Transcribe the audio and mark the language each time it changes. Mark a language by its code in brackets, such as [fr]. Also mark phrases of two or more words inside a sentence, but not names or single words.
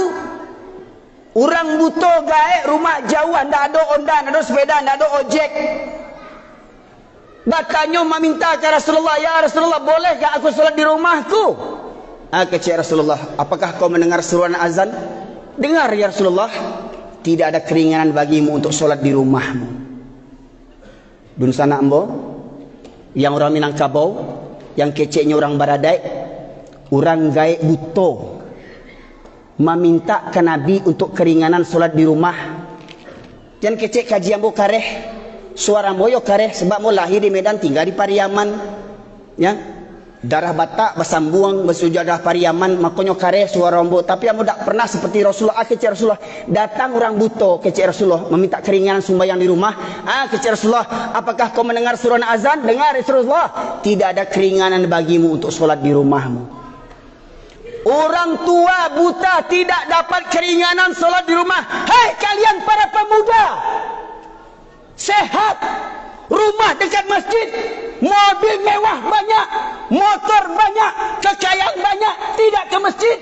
[id] Orang buta gaek, rumah jauh, tidak ada ondan, tidak ada sepeda, tidak ada ojek. Batanya meminta ke Rasulullah, ya Rasulullah, bolehkah aku sholat di rumahku? Kata Rasulullah, apakah kau mendengar seruan azan? Dengar ya Rasulullah. Tidak ada keringanan bagimu untuk sholat di rumahmu. [min] Dun sana ambo, yang orang Minangkabau, yang keceknya orang Baradai, orang gaek buto, meminta ke Nabi untuk keringanan solat di rumah. Jangan kecek kajian bo kareh, suara moyo kareh sebab mo lahir di Medan, tinggal di Pariaman, ya, darah Batak bersambung bersujadah Pariaman, makanya kareh suara mo. Tapi amo tak pernah seperti Rasulullah. Kecek Rasulullah, datang orang buto kecek Rasulullah meminta keringanan sembahyang di rumah. Kecek Rasulullah, [id] apakah kau mendengar suara azan? Dengar Rasulullah. Tidak ada keringanan bagimu untuk solat di rumahmu. Orang tua buta tidak dapat keringanan solat di rumah. Hei kalian para pemuda, sehat, rumah dekat masjid, mobil mewah banyak, motor banyak, kekayaan banyak, tidak ke masjid.